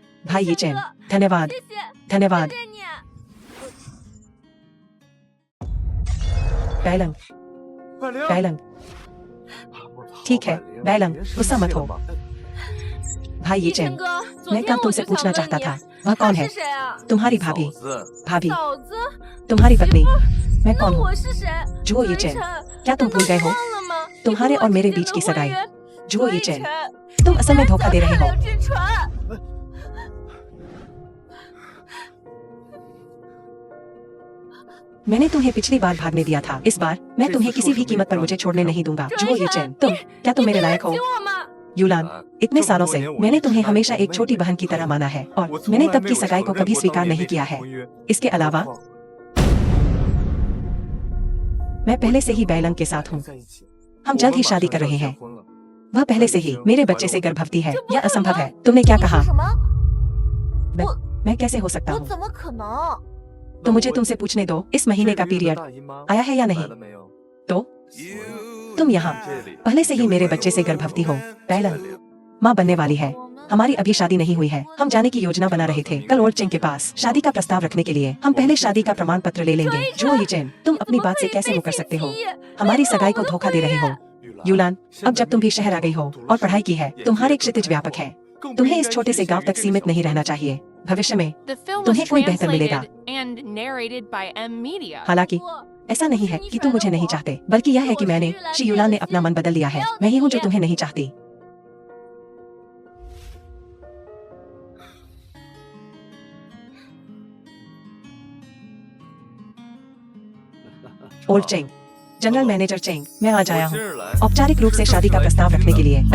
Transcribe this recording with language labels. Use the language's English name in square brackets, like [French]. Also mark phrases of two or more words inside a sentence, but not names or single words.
[Hindi] भाई ये चैन, धन्यवाद, [Chinese] 谢谢， [Hindi] धन्यवाद। [Chinese] 谢谢你。 [Hindi] बैलंग, बैलंग, ठीक है, बैलंग, गुस्सा मत हो। भाई ये [Chinese] 一晨 [Hindi] चैन, [Chinese] 哥，昨 [Hindi] मैं [Chinese] 天 [Hindi] कल [Chinese] 我 [Hindi] तुमसे [Chinese] 就 [Hindi] पूछना [Chinese] 想 [Hindi] चाहता [Chinese] 问 [Hindi] था [Chinese] 你， [Hindi] वह कौन [Chinese] 他 [Hindi] है? [Chinese] 是谁啊？ [Hindi] तुम्हारी भाभी, भाभी, [Chinese] 嫂子， [Hindi] तुम्हारी पत्नी, मैं [Chinese] 那 [Hindi] कौन हूँ? [Chinese] 我是谁？ [Hindi] जुओ ये [Chinese] 南 [Hindi] चैन, [Chinese] 辰， [Hindi] क्या तुम [Chinese] 难道 [Hindi] भूल गए [Chinese] 你 [Hindi] हो? [Chinese] 忘了吗？ [Hindi] तुम्हारे [Chinese] 你和 [Hindi] और [Chinese] 我 [Hindi] मेरे [Chinese] 之间 [Hindi] बीच [Chinese] 的 [Hindi] की [Chinese] 婚 [Hindi] सगाई, [Chinese] 约。 [Hindi] जुओ [Chinese] 南 [Hindi] ये चैन, [Chinese] 辰， [Hindi] तुम [Chinese] 你 [Hindi] असल में [Chinese] 拿 [Hindi] धोखा [Chinese] 走 [Hindi] दे [Chinese] 他 [Hindi] रहे [Chinese] 还 [Hindi] हो। [Chinese] 有志纯。 [Hindi] मैंने तुम्हें पिछली बार भागने दिया था, इस बार मैं तुम्हें किसी भी कीमत पर मुझे छोड़ने नहीं दूंगा। जुओ ये चैन, तुम, क्या तुम [Chinese] 你 [Hindi] मेरे [Chinese] 对 [Hindi] लायक [Chinese] 得 [Hindi] हो? [Chinese] 起我吗？ [Hindi] यूलान, इतने सालों से मैंने तुम्हें हमेशा एक छोटी बहन की तरह माना है और मैंने तब की सगाई को कभी स्वीकार नहीं किया है। इसके अलावा मैं पहले से ही बैलंग के साथ हूँ। हम जल्द ही शादी कर रहे हैं। वह पहले से ही मेरे बच्चे से गर्भवती है। यह असंभव है। तुमने क्या [Chinese] 你 [Hindi] कहा? [Chinese] 说什么？ [Hindi] मैं कैसे हो सकता [Chinese] 我 [Hindi] हूँ? [Chinese] 怎么可能？ [Hindi] तो मुझे तुमसे पूछने दो, इस महीने का पीरियड आया है या नहीं? तो तुम यहाँ पहले से ही मेरे बच्चे से गर्भवती हो। बैलंग, माँ बनने वाली है। हमारी अभी शादी नहीं हुई है। हम जाने की योजना बना रहे थे कल ओल्ड चेंग के पास शादी का प्रस्ताव रखने के लिए। हम पहले शादी का प्रमाण पत्र ले लेंगे। जो ये चैन, तुम अपनी बात से कैसे मुकर सकते हो? हमारी सगाई को धोखा दे रहे हो। यूलान, अब जब तुम भी शहर आ गई हो और पढ़ाई की है, तुम्हारे क्षितिज व्यापक है। तुम्हें इस छोटे से गांव तक सीमित नहीं रहना चाहिए। भविष्य में [English] The film was [Hindi] तुम्हें कोई बेहतर मिलेगा। [English] translated and narrated by M Media. [Hindi] हालांकि ऐसा नहीं है कि तुम मुझे नहीं चाहते, बल्कि यह है कि मैंने श्री यूलान ने अपना मन बदल लिया है। मैं ही हूँ जो तुम्हें नहीं चाहती। ओल्ड चेंग, [English] general manager [Hindi] चेंग, मैं आज आया हूँ औपचारिक रूप से शादी का प्रस्ताव रखने के लिए।